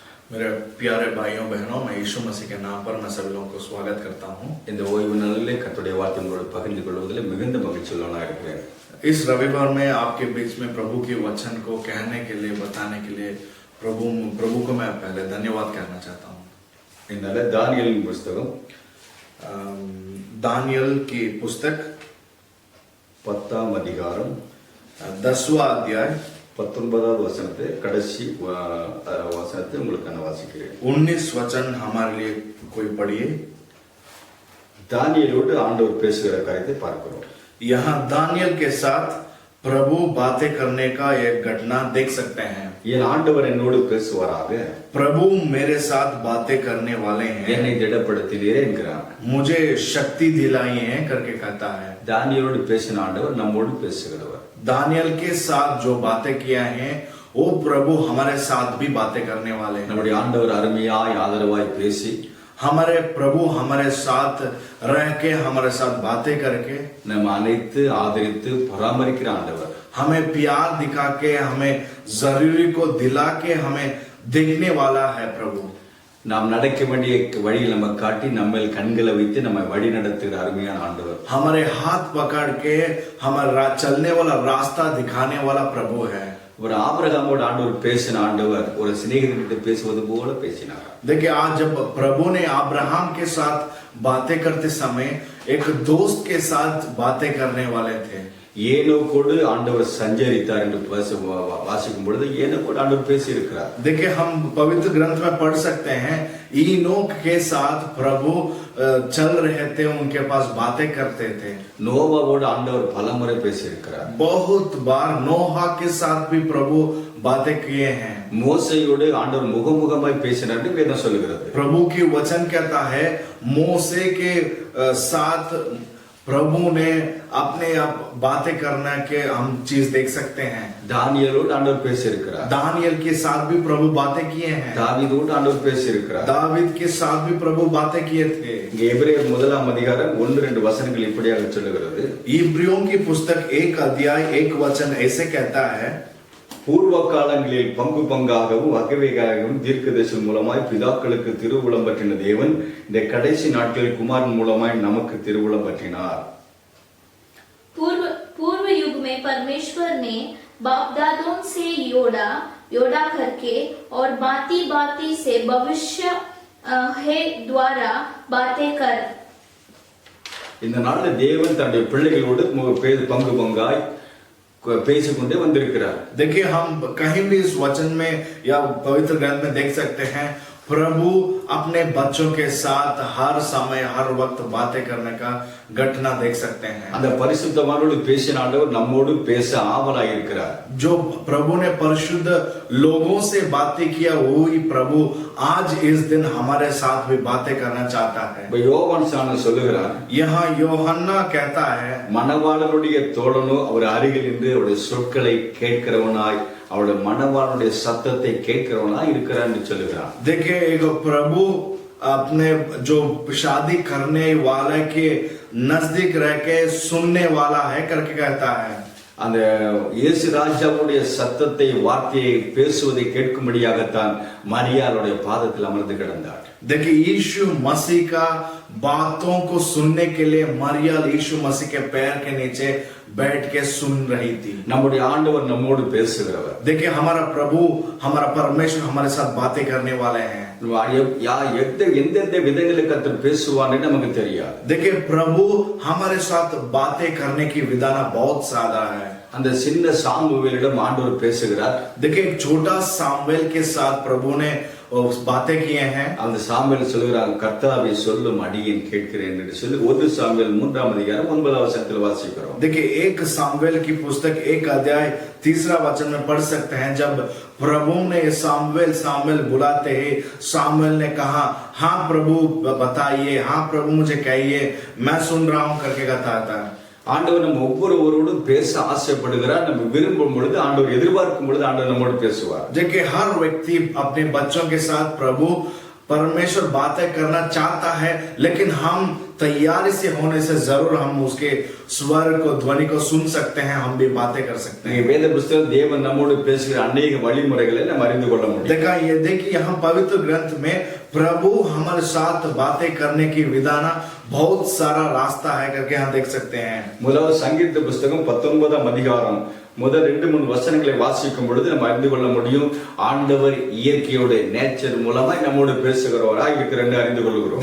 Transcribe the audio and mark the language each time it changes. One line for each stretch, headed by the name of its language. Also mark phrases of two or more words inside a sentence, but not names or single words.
Hindi: मेरे प्यारे भाइयों बहनों, मैं यीशु मसीह के नाम पर मैं सभी लोगों को स्वागत करता हूँ।
Tamil: இந்த ஓய்வு நாளிலே கர்த்தருடைய வார்த்தை உங்களோடு பகிர்ந்து கொள்வதில் மிகுந்த மகிழ்ச்சியுள்ளவனாக இருக்கிறேன்.
Hindi: इस रविवार में आपके बीच में प्रभु के वचन को कहने के लिए, बताने के लिए प्रभु को मैं पहले धन्यवाद कहना चाहता हूँ।
Tamil: இதனால தானியேலின் புத்தகம்
Hindi: दानियल की पुस्तक
Tamil: 10ஆம் அதிகாரம்
Hindi: 10वां अध्याय
Tamil: 19வது வசனத்தை கடைசி வசனத்தை உங்களுக்கு நான் வாசிக்கிறேன்.
Hindi: 19 वचन हमारे लिए कोई पढ़िए।
Tamil: தானியேலோடு ஆண்டவர் பேசுகிற காரியத்தை பார்க்கிறோம்.
Hindi: यहाँ दानियल के साथ प्रभु बातें करने का एक घटना देख सकते हैं।
Tamil: என் ஆண்டவர் என்னோடு பேசுவாராக,
Hindi: प्रभु मेरे साथ बातें करने वाले हैं,
Tamil: என்னை திடப்படுத்தினீரே என்கிறார்.
Hindi: मुझे शक्ति दिलाई है करके कहता है।
Tamil: தானியேலோடு பேசின ஆண்டவர் நம்மோடு பேசுகிறவர்.
Hindi: दानियल के साथ जो बातें किया है वो प्रभु हमारे साथ भी बातें करने वाले हैं।
Tamil: நம்முடைய ஆண்டவர் அருமையாய் ஆதரவாய் பேசி
Hindi: हमारे प्रभु हमारे साथ रह के, हमारे साथ बातें करके
Tamil: நம்ம அனைத்து ஆதரித்து பராமரிக்கிற ஆண்டவர்.
Hindi: हमें प्यार दिखा के, हमें जरूरी को दिला के हमें देखने वाला है प्रभु।
Tamil: நாம் நடக்க வேண்டிய வழியில் நம்ம காட்டி நம்ம கண்களை வைத்து நம்ம வழி நடத்துகிற அருமையான ஆண்டவர்.
Hindi: हमारे हाथ पकड़ के हमारा चलने वाला रास्ता दिखाने वाला प्रभु है।
Tamil: ஒரு ஆபிரகாமோடு ஆண்டவர் பேசின ஆண்டவர் ஒரு சிநேகிதர்கிட்ட பேசுவது போல பேசினார்.
Hindi: देखिए, आज जब प्रभु ने अब्राहम के साथ बातें करते समय एक दोस्त के साथ बातें करने वाले थे।
Tamil: ஏனோக்கோடு ஆண்டவர் சஞ்சரித்தார் என்று வாசிக்கும் பொழுது ஏனோக்கோடு ஆண்டவர் பேசி இருக்கிறார்.
Hindi: देखिए, हम पवित्र ग्रंथ में पढ़ सकते हैं ईनोक के साथ प्रभु चल रहे थे, उनके पास बातें करते थे।
Tamil: நோவாவோடு ஆண்டவர் பலமுறை பேசி இருக்கிறார்.
Hindi: बहुत बार नोहा के साथ भी प्रभु बातें किए हैं।
Tamil: மோசையோடு ஆண்டவர் முகமுகமாய் பேசினார் என்று வேதம் சொல்லுகிறது.
Hindi: प्रभु की वचन कहता है मोसे के साथ प्रभु ने अपने आप बातें करना के हम चीज देख सकते हैं।
Tamil: தானியேலோடு ஆண்டவர் பேசி இருக்கிறார்.
Hindi: दानियल के साथ भी प्रभु बातें किए हैं।
Tamil: தாவீதோடு ஆண்டவர் பேசி இருக்கிறார்.
Hindi: दाविद के साथ भी प्रभु बातें किए थे।
Tamil: எபிரேயர் 1ஆம் அதிகாரம் 1-2 வசனங்கள் இப்படியாக சொல்லுகிறது.
Hindi: इब्रियों की पुस्तक 1 अध्याय 1 वचन ऐसे कहता है,
Tamil: பூர்வ காலங்களில் பங்கு பங்காகவும் வகைவகையாகவும் தீர்க்கதரிசிகள் மூலமாய் பிதாக்களுக்கு திருவுளம் பற்றின தேவன் இந்த கடைசி நாட்களில் குமாரன் மூலமாய் நமக்கு திருவுளம் பற்றினார்.
Hindi: पूर्व युग में परमेश्वर ने बाप दादों से योड़ा करके और बाती से भविष्य है द्वारा बातें कर
Tamil: இந்த நாளில் தேவன் தன்னுடைய பிள்ளைகளோடு பங்கு பங்காய் பேசிக்கொண்டே வந்திருக்கிறார்.
Hindi: देखिए, हम कहीं भी इस वचन में या पवित्र ग्रंथ में देख सकते हैं प्रभु अपने बच्चों के साथ हर समय हर वक्त बातें करने का घटना देख सकते हैं।
Tamil: அந்த பரிசுத்தவானோடு பேசின ஆண்டவர் நம்மோடு பேச ஆவலாய் இருக்கிறார்.
Hindi: जो प्रभु ने परिशुद्ध लोगों से बातें किया वही प्रभु आज इस दिन हमारे साथ भी बातें करना चाहता है।
Tamil: யோவான் சாணன் சொல்லுகிறார்,
Hindi: यहाँ யோहन्ना कहता है,
Tamil: மணவாளனுடைய தோழனோ அவர் அருகில் நின்று அவருடைய சொற்களை கேட்கிறவனாய் அவருடைய மணவாளனுடைய சத்தத்தை கேட்கிறவனாய் இருக்கிறார் என்று சொல்லுகிறார்.
Hindi: देखिए, एक प्रभु अपने जो शादी करने वाले के नजदीक रह के सुनने वाला है करके कहता है।
Tamil: அந்த இயேசு ராஜாவுடைய சத்தத்தை வார்த்தையை பேசுவதை கேட்கும்படியாகத்தான் மரியாளுடைய பாதத்தில் அமர்ந்து கிடந்தார்.
Hindi: देखिए, यीशु मसीह का बातों को सुनने के लिए मरियम यीशु मसीह के पैर के नीचे बैठ के सुन रही थी।
Tamil: நம்முடைய ஆண்டவர் நம்மோடு பேசுகிறவர்.
Hindi: देखिए, हमारा प्रभु, हमारा परमेश्वर हमारे साथ बातें करने वाले हैं।
Tamil: எந்தெந்த விதங்களில் கர்த்தர் பேசுவான்னு நமக்கு தெரியாது.
Hindi: देखिए, प्रभु हमारे साथ बातें करने की विधान बहुत ज्यादा है।
Tamil: அந்த சின்ன சாமுவேலிடம் ஆண்டவர் பேசுகிறார்.
Hindi: देखिए, एक छोटा सामुएल के साथ प्रभु ने बातें किए हैं।
Tamil: அந்த சாமுவேல் சொல்கிறார், கர்த்தாவே சொல்லும் அடியேன் கேட்கிறேன் என்று சொல்லி 1 சாமுவேல் 3ஆம் அதிகாரம் 9ஆம் வசனத்தில் வாசிக்கிறோம்.
Hindi: देखिए, 1 सामुएल की पुस्तक 1 अध्याय 3 वचन में पढ़ सकते हैं, जब प्रभु ने सामुएल बुलाते ही सामुएल ने कहा, हाँ प्रभु बताइए, हाँ प्रभु मुझे कहिए, मैं सुन रहा हूं करके कहता था।
Tamil: ஆண்டவர் நம்ம ஒவ்வொருவரோடும் பேச ஆசைப்படுகிறார். நம்ம விரும்பும் பொழுது ஆண்டவர், எதிர்பார்க்கும் பொழுது ஆண்டவர் நம்மோடு பேசுவார்.
Hindi: देखिए, हर व्यक्ति अपने बच्चों के साथ प्रभु परमेश्वर बातें करना चाहता है, लेकिन हम तैयारी से होने से जरूर हम उसके स्वर को ध्वनि को सुन सकते हैं, हम भी बातें कर सकते हैं।
Tamil: நீங்க வேத புஸ்தகம் தேவன் நம்மோடு பேசுகிற अनेक வழிமுறைகளை நம்ம அறிந்து கொள்ள முடியும்.
Hindi: देखा ये देखिए यहाँ पवित्र ग्रंथ में प्रभु हमारे साथ बातें करने की विधान बहुत सारा रास्ता है करके हम देख सकते हैं।
Tamil: முதலாவது சங்கீத புஸ்தகம் 19ஆம் அதிகாரம் முதல் 2-3 வசனங்களை வாசிக்கும் பொழுது நம்ம அறிந்து கொள்ள முடியும் ஆண்டவர் இயற்கையோட நேச்சர் மூலமா நம்மோடு பேசுகிறவராய் இருக்கிறன்னு அறிந்து கொள்கிறோம்.